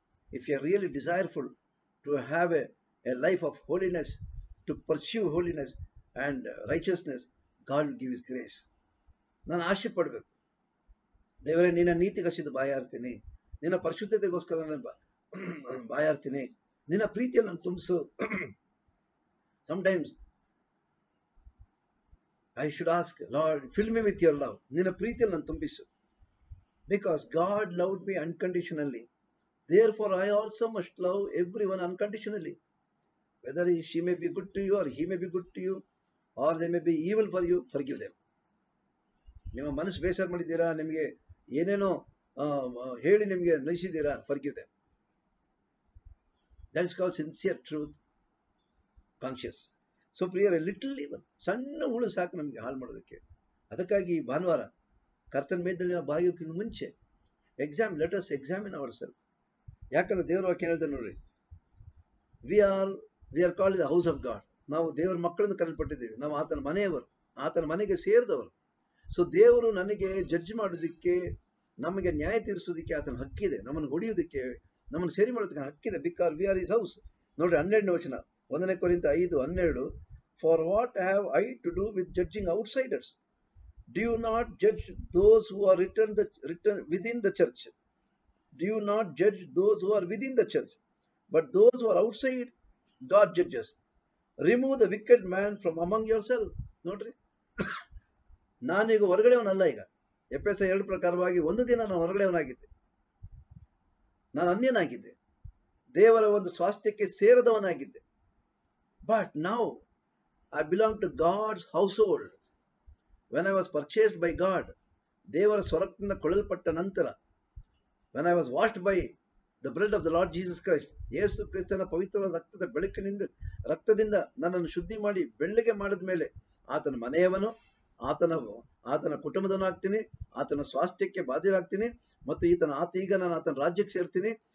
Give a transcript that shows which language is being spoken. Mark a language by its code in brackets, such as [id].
[en] If you are really desireful to have a life of holiness, to pursue holiness and righteousness, God will give His grace. [kn] ನಾನು ಆಸೆ ಪಡಬೇಕು, ದೇವರೇ ನಿನ್ನ ನೀತಿಗಸಿದು ಬಾಯಾರ್ತೀನಿ, ನಿನ್ನ ಪರಿಶುದ್ಧತೆಗೋಸ್ಕರ ನಾನು ಬಾಯಾರ್ತೀನಿ, ನಿನ್ನ ಪ್ರೀತಿಯನ್ನು ನಾನು ತುಂಬಿಸು. [en] Sometimes I should ask, Lord, fill me with your love. [kn] ನಿನ್ನ ಪ್ರೀತಿಯನ್ನು ನಾನು ತುಂಬಿಸು. [en] Because God loved me unconditionally, therefore I also must love everyone unconditionally. Whether she may be good to you or he may be good to you or they may be evil for you, forgive them. [kn] ನಿಮ್ಮ ಮನಸ್ಸು ಬೇಸರ ಮಾಡಿದ್ದೀರಾ, ನಿಮಗೆ ಏನೇನೋ ಹೇಳಿ ನಿಮಗೆ ನಯಿಸಿದ್ದೀರಾ, [en] forgive them. That is called sincere truth, conscious. [kn] So ಪ್ರಿಯರೇ, little even ಸಣ್ಣ ಹುಳು ಸಾಕು ನಮಗೆ ಹಾಳು ಮಾಡೋದಕ್ಕೆ. ಅದಕ್ಕಾಗಿ ಭಾನುವಾರ ಕರ್ತನ ಮೇದಲ್ಲಿ ನಾವು ಬಾಯೋಕ್ಕಿಂತ ಮುಂಚೆ [en] Let us examine our self. [kn] ಯಾಕಂದ್ರೆ ದೇವರ ವಾಕ್ಯ ಹೇಳ್ತಾರೆ ನೋಡ್ರಿ, [en] We are called the house of God. [kn] ನಾವು ದೇವರ ಮಕ್ಕಳನ್ನು ಕರೆಯಲ್ಪಟ್ಟಿದ್ದೇವೆ. ನಾವು ಆತನ ಮನೆಯವರು, ಆತನ ಮನೆಗೆ ಸೇರಿದವರು. ಸೊ ದೇವರು ನನಗೆ ಜಡ್ಜ್ ಮಾಡೋದಕ್ಕೆ, ನಮಗೆ ನ್ಯಾಯ ತೀರಿಸೋದಕ್ಕೆ ಆತನ ಹಕ್ಕಿದೆ. ನಮ್ಮನ್ನು ಹೊಡೆಯೋದಕ್ಕೆ, ನಮ್ಮನ್ನು ಸೇರಿ ಮಾಡೋದಕ್ಕೆ ಹಕ್ಕಿದೆ. [en] Because we are is house. [kn] ನೋಡ್ರಿ 12ನೇ ವಚನ, [en] 1 ಕೊರಿಂಥ 5:12. For what have I to do with judging outsiders? Do you not judge those who are written within the church? Do you not judge those who are within the church? But those who are outside, God judges. Remove the wicked man from among yourself. [kn] ನೋಡ್ರಿ, ನಾನೀಗ ಹೊರಗಡೆಯವನಲ್ಲ. ಈಗ ಎಫೆಸ 2 ಪ್ರಕಾರವಾಗಿ ಒಂದು ದಿನ ನಾನು ಹೊರಗಡೆಯವನಾಗಿದ್ದೆ, ನಾನು ಅನ್ಯನಾಗಿದ್ದೆ, ದೇವರ ಒಂದು ಸ್ವಾಸ್ಥ್ಯಕ್ಕೆ ಸೇರದವನಾಗಿದ್ದೆ. [en] But now I belong to God's household. When I was purchased by God, [kn] ದೇವರ ಸ್ವರಕ್ತಿಂದ ಕೊಳ್ಳಲ್ಪಟ್ಟ ನಂತರ, [en] when I was washed by the blood of the Lord Jesus Christ, [kn] ಯೇಸು ಕ್ರಿಸ್ತನ ಪವಿತ್ರವಾದ ರಕ್ತದ ರಕ್ತದಿಂದ ನನ್ನನ್ನು ಶುದ್ಧಿ ಮಾಡಿ ಬೆಳ್ಳಗೆ ಮಾಡಿದ ಮೇಲೆ ಆತನ ಮನೆಯವನು, ಆತನ ಕುಟುಂಬದವನಾಗ್ತೀನಿ, ಆತನ ಸ್ವಾಸ್ಥ್ಯಕ್ಕೆ ಬಾಧ್ಯರಾಗ್ತೀನಿ, ಮತ್ತು ಈಗ ನಾನು ಆತನ ರಾಜ್ಯಕ್ಕೆ ಸೇರ್ತೀನಿ.